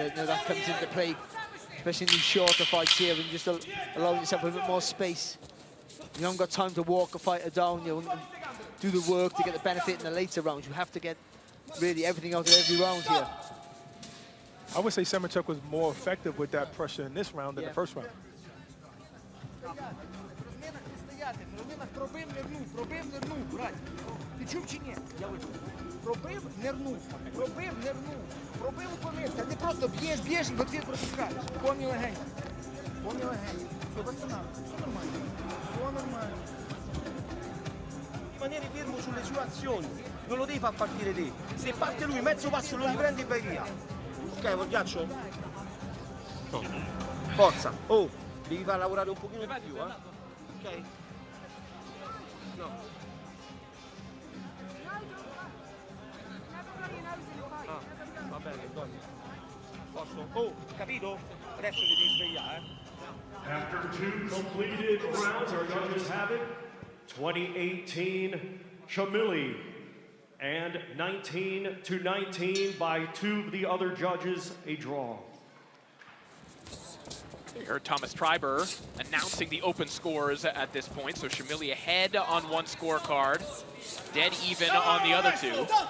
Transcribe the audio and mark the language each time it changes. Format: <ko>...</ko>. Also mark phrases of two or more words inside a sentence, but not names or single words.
<en>You know, that comes into play, especially in these shorter fights here, when you're just allowing yourself a bit more space. You haven't got time to walk a fighter down, you know, and do the work to get the benefit in the later rounds. You have to get really everything out of every round here. I would say Semenchuk was more effective with that pressure in this round than the first round.</en> <uk>Пробив, нирнув, пробив, нирнув, пробив, помився. Не просто б'єш, б'єш і</uk> <ru>в ответ</ru> <uk>пропускаєш. Повні легені. Повні легені.</uk> <ru>Все, восстанавливай.</ru> <uk>Все нормально. Все nормale.</uk> <it>Rimanere fermo sulle sue azioni. Non lo devi far partire te. Se parte lui, mezzo passo lo riprendi e vai via. Ok, col ghiaccio? No. Forza. Oh, devi far lavorare un pochino di più, Ok? No. Va bene, Antonio. Posso? Oh, capito? Adesso ti devi svegliare,</it> <en>After 2 completed rounds, our judges have it. 2018 Shamili, and 19-19 by 2 of the other judges, a draw. You heard Thomas Treiber announcing the open scores at this point, so Shamili ahead on 1 scorecard, dead even on the other 2.</en>